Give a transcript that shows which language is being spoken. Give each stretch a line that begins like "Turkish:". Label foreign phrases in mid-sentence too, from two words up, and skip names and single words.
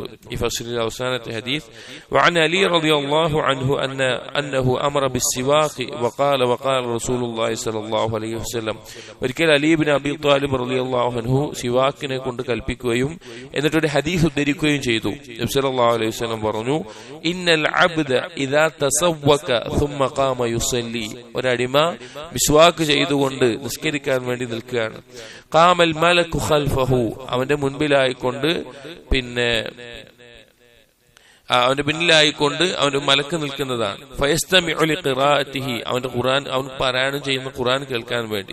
Malayalam: ഈ ഫസ്ലിലെ അവസാനത്തെ ഹദീസ്
Arabic: وعن علي رضي الله عنه أنه أمر بالسواك وقال رسول الله صلى الله عليه وسلم
Malayalam: ഒരിക്കൽ അലി ഇബ്നു അബീ ത്വാലിബ്
Arabic: رضي الله عنه
Malayalam: സിവാക്കിനെ കൊണ്ട് കൽപ്പിക്കുകയും എന്നിട്ട് ഒരു ഹദീസ് ഉദ്ധരിക്കുകയും ചെയ്തു. നബി
Arabic: صلى الله عليه وسلم
Malayalam: പറഞ്ഞു
Arabic: إن العبد إذا تسوك ثم قام يصلي
Malayalam: ഒരടിമ മിസ്വാക്ക് ചെയ്തുകൊണ്ട് നിസ്കരിക്കാൻ വേണ്ടി നിൽക്കുകയാണ്.
Arabic: قام الملك خلفه
Malayalam: അവന്റെ മുൻപിലായിക്കൊണ്ട് പിന്നെ അവന്റെ പിന്നിലായിക്കൊണ്ട് അവന്റെ മലക്ക് നിൽക്കുന്നതാണ്.
Arabic: فيستمع لقراءته
Malayalam: അവന്റെ ഖുർആൻ അവൻ പാരായണം ചെയ്യുന്ന ഖുർആൻ കേൾക്കാൻ വേണ്ടി.